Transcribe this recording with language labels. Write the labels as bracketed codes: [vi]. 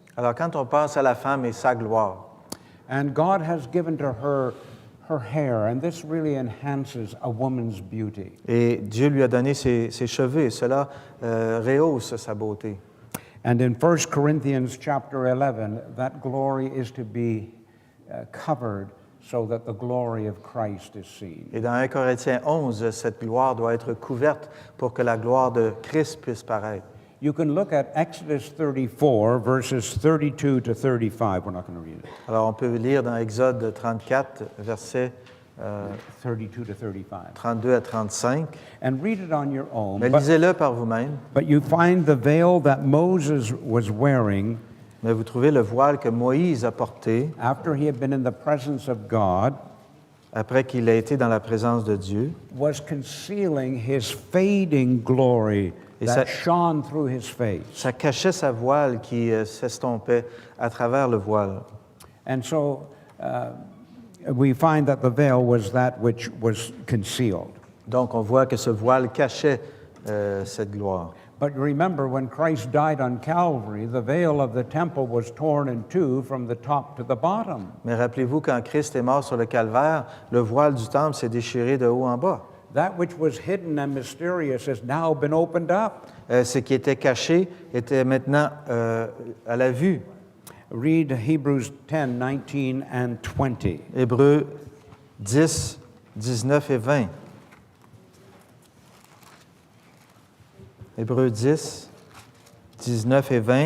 [fr] Alors, quand on pense à la femme et sa gloire, [en] And God has given to her her hair, and this really enhances a woman's beauty. [fr] et Dieu lui a donné ses cheveux, et cela rehausse sa beauté. [en] And in 1 Corinthians chapter 11, that glory is to be covered so that the glory of Christ is seen. [fr] Et dans 1 Corinthiens 11, cette gloire doit être couverte pour que la gloire de Christ puisse paraître. [en] You can look at Exodus 34, verses 32 to 35. We're not going to read it. [fr] Alors, on peut lire dans Exode 34, versets [en] 32 to 35. [fr] 32 à 35. [en] And read it on your own. [fr] Mais lisez-le par vous-même. [en] But you find the veil that Moses was wearing [fr] Mais vous trouvez le voile que Moïse a porté [en] after he had been in the presence of God [fr] après qu'il a été dans la présence de Dieu. [en] was concealing his fading glory [fr] Et [en] that [fr] ça- [en] shone through his face. [fr] Ça cachait sa voile qui s'estompait à travers le voile. [en] And so we find that the veil was that which was concealed. [fr] Donc, on voit que ce voile cachait cette gloire. [en] But remember, when Christ died on Calvary, the veil of the temple was torn in two from the top to the bottom. [fr] Mais rappelez-vous, quand Christ est mort sur le calvaire, le voile du temple s'est déchiré de haut en bas. [en] That which was hidden and mysterious has now been opened up. [fr] Ce qui était caché était maintenant à la vue. [en] Read Hebrews 10, 19 and 20. [fr] Hébreux 10, 19 et 20. Hébreux 10, 19 et 20.